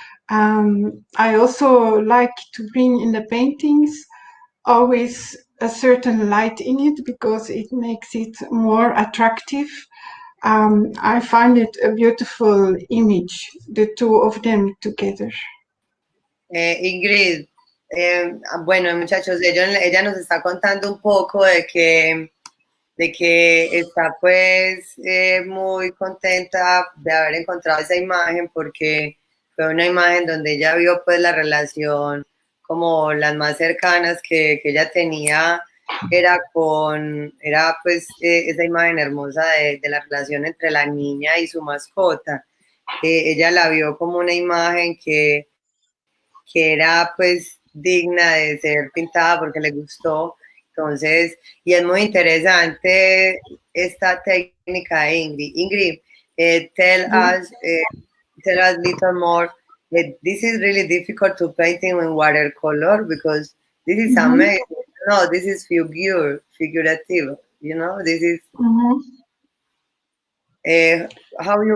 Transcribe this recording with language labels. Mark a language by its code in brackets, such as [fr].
[en] I also like to bring in the paintings always a certain light in it, because it makes it more attractive. I find it a beautiful image, the two of them together. [es] Ingrid, bueno, muchachos, ella nos está contando un poco de que está pues muy contenta de haber encontrado esa imagen porque fue una imagen donde ella vio pues la relación como las más cercanas que ella tenía era pues esa imagen hermosa de la relación entre la niña y su mascota. Ella la vio como una imagen que era pues digna de ser pintada porque le gustó. Entonces, y es muy interesante esta técnica de Ingrid. [en] Ingrid, tell us little more. This is really difficult to painting in watercolor because this is Mhm. amazing. No, this is figurative. You know, this is Mhm. uh, how you